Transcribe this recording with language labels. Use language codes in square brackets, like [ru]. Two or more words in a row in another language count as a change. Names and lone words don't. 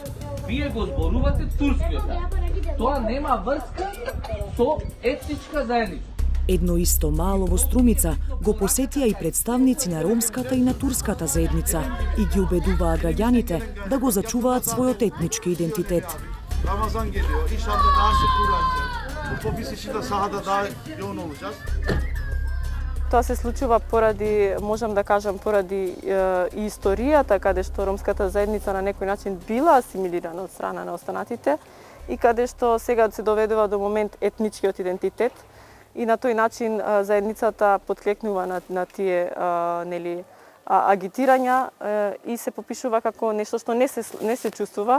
[mk] Вие го зборувате турскиот. Тоа нема врска со етничка заедница. Едно исто мало во Струмица го посетија и представници на ромската и на турската заедница и ги убедуваа граѓаните да го зачуваат својот етнички идентитет. [tr] Рамазан geliyor. İnşallah daha sık uğrayacağız. Bu popis için de sahada daha yoğun olacağız. [mk] Тоа се случува поради, можам да кажам, поради историјата каде што ромската заедница на некој начин била асимилирана од страна на останатите и каде што сега се доведува до момент етничкиот идентитет и на тој начин заедницата подклекнува на тие нели агитирања и се попишува како нешто што не се чувствува.